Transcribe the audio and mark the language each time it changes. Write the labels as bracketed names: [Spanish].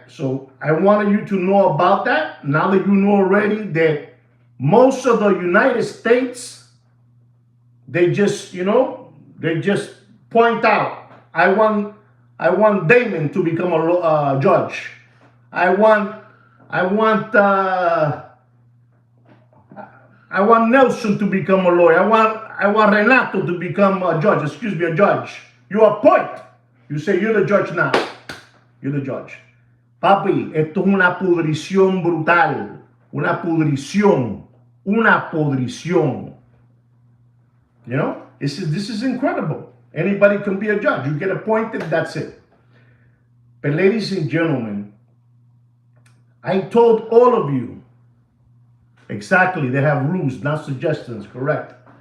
[English] So I wanted you to know about that. Now that you know already that most of the United States, they just, you know, they just point out, I want Damon to become a judge. I want Nelson to become a lawyer. I want Renato to become a judge. Excuse me, a judge. You appoint. You say you're the judge now. You're the judge. [Spanish] Papi, esto es una pudrición brutal. Una pudrición. Una podrición. [English] You know, this is incredible. Anybody can be a judge. You get appointed, that's it. But ladies and gentlemen, I told all of you, exactly, they have rules, not suggestions, correct.